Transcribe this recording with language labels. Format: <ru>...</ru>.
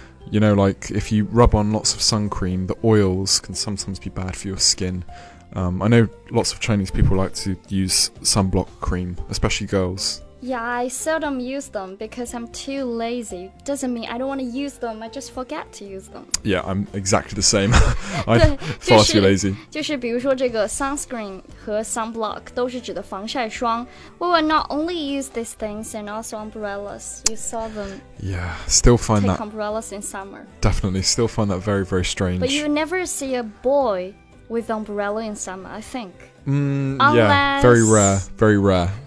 <en>You know, like if you rub on lots of sun cream, the oils can sometimes be bad for your skin. I know lots of Chinese people like to use sunblock cream, especially girls. Yeah, I seldom use them because I'm too lazy. Doesn't mean I don't want to use them, I just forget to use them. Yeah, I'm exactly the same. I'm far too lazy.</en> <zh>就是比如说这个 sunscreen 和 sunblock 都是指的防晒霜。</zh> <en>We will not only use these things and also umbrellas. You saw them. Yeah, still find take that umbrellas in summer. Definitely, still find that very, very strange. But you never see a boy with umbrella in summer, I think. Yeah, very rare, very rare.</en>